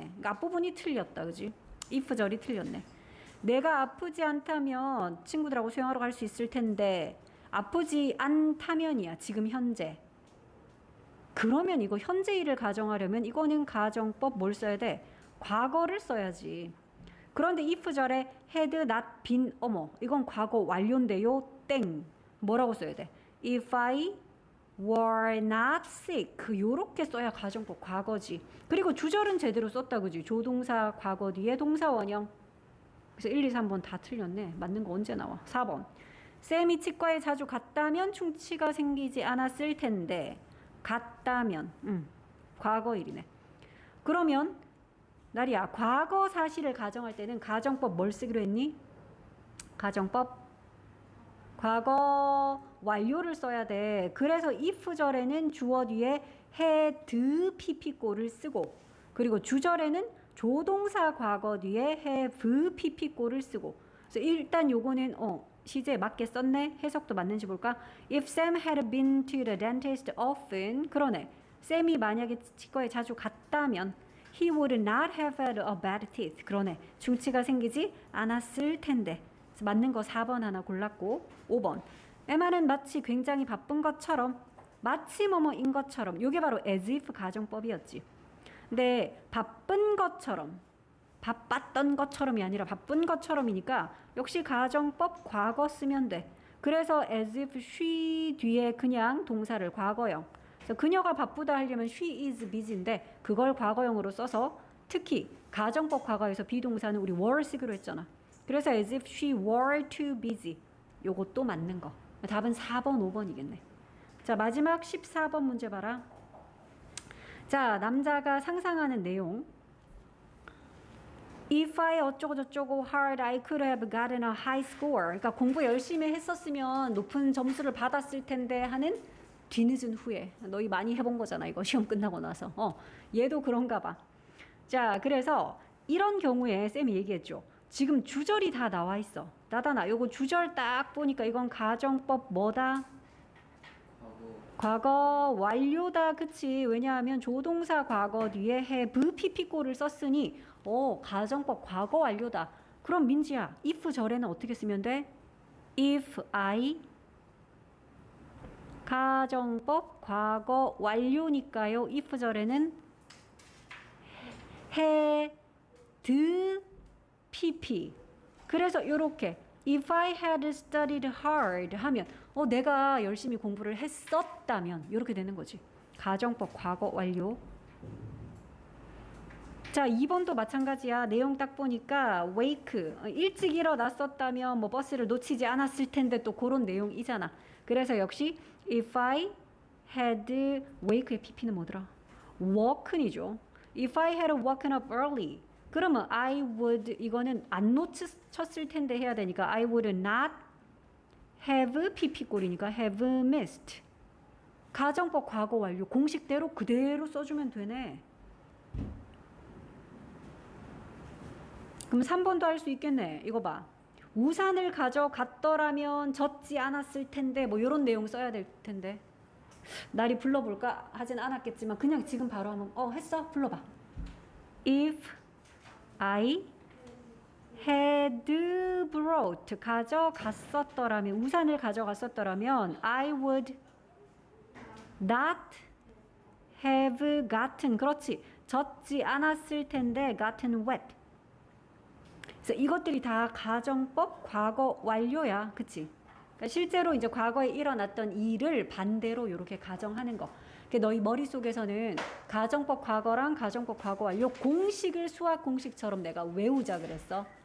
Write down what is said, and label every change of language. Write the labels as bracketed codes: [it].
[ko] 그러니까 앞부분이 틀렸다, 그지? if절이 틀렸네. 내가 아프지 않다면 친구들하고 수영하러 갈 수 있을 텐데 아프지 않다면이야. 지금 현재. 그러면 이거 현재일을 가정하려면 이거는 가정법 뭘 써야 돼? 과거를 써야지. 그런데 if절에 [en] had not been [ko] 어머 이건 과거 완료인데요. 땡. 뭐라고 써야 돼? [en] If I were not sick [ko] 요렇게 써야 가정법 과거지. 그리고 주절은 제대로 썼다, 그지? 조동사 과거 뒤에 동사 원형. 그래서 1, 2, 3번 다 틀렸네. 맞는 거 언제 나와? 4번. 쌤이 치과에 자주 갔다면 충치가 생기지 않았을 텐데 갔다면 과거일이네. 그러면 나리야 과거 사실을 가정할 때는 가정법 뭘 쓰기로 했니? 가정법 과거 완료를 써야 돼. 그래서 if절에는 주어 뒤에 had pp꼴을 쓰고 그리고 주절에는 조동사 과거 뒤에 have pp꼴을 쓰고. 그래서 일단 요거는 시제에 맞게 썼네. 해석도 맞는지 볼까? [en] If Sam had been to the dentist often [ko] 그러네. 쌤이 만약에 치과에 자주 갔다면 [en] he would not have had a bad teeth [ko] 그러네. 충치가 생기지 않았을 텐데. 그래서 맞는 거 4번 하나 골랐고 5번 에마는 마치 굉장히 바쁜 것처럼 마치 뭐뭐인 것처럼 요게 바로 as if 가정법이었지. 근데 바쁜 것처럼 바빴던 것처럼이 아니라 바쁜 것처럼이니까 역시 가정법 과거 쓰면 돼. 그래서 [en] as if she [ko] 뒤에 그냥 동사를 과거형. 그래서 그녀가 바쁘다 하려면 [en] she is busy [ko] 인데 그걸 과거형으로 써서 특히 가정법 과거에서 비동사는 우리 were 쓰기로 했잖아. [en] 그래서 as if she were too busy. [ko] 요것도 맞는 거. 답은 4번, 5번이겠네. 자, 마지막 14번 문제 봐라. 자, 남자가 상상하는 내용. [en] If I [ko] 어쩌고저쩌고 [en] hard, I could have gotten a high score. [ko] 그러니까 공부 열심히 했었으면 높은 점수를 받았을 텐데 하는 뒤늦은 후에. 너희 많이 해본 거잖아. 이거 시험 끝나고 나서. 얘도 그런가 봐. 자, 그래서 이런 경우에 쌤이 얘기했죠. 지금 주절이 다 나와 있어. 나다나 요거 주절 딱 보니까 이건 가정법 뭐다? 과거 완료다. 그치? 왜냐하면 조동사 과거 뒤에 have pp꼴을 썼으니 가정법 과거 완료다. 그럼 민지야 if 절에는 어떻게 쓰면 돼? if I 가정법 과거 완료니까요. if 절에는 had pp. 그래서 요렇게 [en] If I had studied hard [ko] 하면 내가 열심히 공부를 했었다면 이렇게 되는 거지. 가정법 과거 완료. 자, 2번도 마찬가지야. 내용 딱 보니까 wake 일찍 일어났었다면 뭐 버스를 놓치지 않았을 텐데 또 그런 내용이잖아. 그래서 역시 [en] if I had wake [ko] 의 pp는 뭐더라? woken이죠. [en] If I had woken up early [ko] 그러면 [en] I would [ko] 이거는 안 놓쳤을 텐데 해야 되니까 [en] I would not have pp꼴이니까 have missed. [ko] 가정법 과거 완료 공식대로 그대로 써주면 되네. 그럼 3번도 할 수 있겠네. 이거 봐. 우산을 가져갔더라면 젖지 않았을 텐데 뭐 이런 내용 써야 될 텐데. 날이 불러볼까? 하진 않았겠지만 그냥 지금 바로 하면 했어? 불러봐. [en] If I had brought [ko] 가져갔었더라면 우산을 가져갔었더라면 [en] I would not have gotten [ko] 그렇지 젖지 않았을 텐데 [en] gotten wet. [ko] 그래서 이것들이 다 가정법 과거 완료야. 그치? 그러니까 실제로 이제 과거에 일어났던 일을 반대로 이렇게 가정하는 거. 너희 머릿속에서는 가정법 과거랑 가정법 과거 완료 공식을 수학 공식처럼 내가 외우자 그랬어.